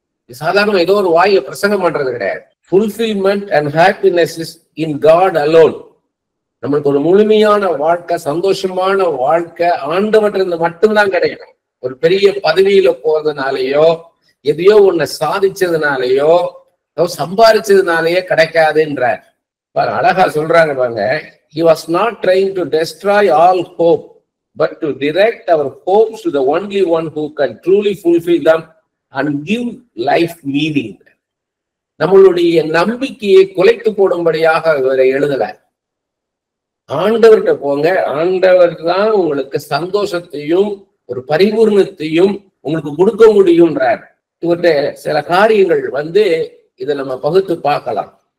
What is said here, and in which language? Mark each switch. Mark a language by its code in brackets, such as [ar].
[ta] சாதாரண ஏதோ ஒரு வாயை பிரசங்கம் பண்றது கிடையாது. [en] Fulfilment and happiness is in God alone. [ta] நம்மளுக்கு ஒரு முழுமையான வாழ்க்கை, சந்தோஷமான வாழ்க்கை ஆண்டவற்றிலிருந்து மட்டும்தான் கிடைக்கும். ஒரு பெரிய பதவியில போறதுனாலயோ எதையோ ஒண்ணு சாதிச்சதுனாலயோ சம்பாதிச்சதுனாலயே கிடைக்காதுன்றார். அழகா சொல்றாங்க பாருங்க. [en] He was not trying to destroy all hope, but to direct our hopes to the only one who can truly fulfill them and give life meaning. [ta] நம்மளுடைய நம்பிக்கையை குலைத்து போடும்படியாக இவரை எழுதல. ஆண்டவர்கிட்ட போங்க, ஆண்டவர் தான் உங்களுக்கு சந்தோஷத்தையும் ஒரு பரிபூர்ணத்தையும் உங்களுக்கு கொடுக்க முடியும்ன்றார். இவர்கிட்ட சில காரியங்கள் இதை நம்ம பகுத்து பார்க்கலாம்.